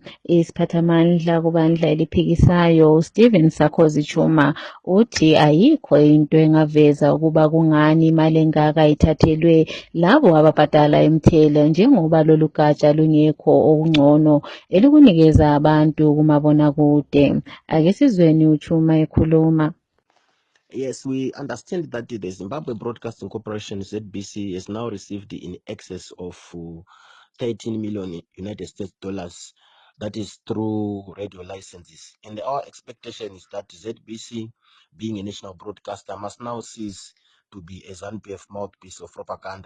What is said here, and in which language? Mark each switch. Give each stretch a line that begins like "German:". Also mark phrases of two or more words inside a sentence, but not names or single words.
North Ndebele: Isiphathamandla kubandla eliphikisayo uStephen Sarkozy Chuma uthi ayikho into engaveza ukuba kungani imali engaka ithathelwe labo ababhadala imithelo njengoba lolu gatsha lungekho okungcono elikunikeza abantu kumabonakude. Ake sizweni uChuma ekhuluma.
English: Yes, we understand that the Zimbabwe Broadcasting Corporation, ZBC, has now received in excess of 13 million United States dollars. That is through radio licenses. And our expectation is that ZBC, being a national broadcaster, must now cease to be a ZANU-PF mouthpiece of propaganda.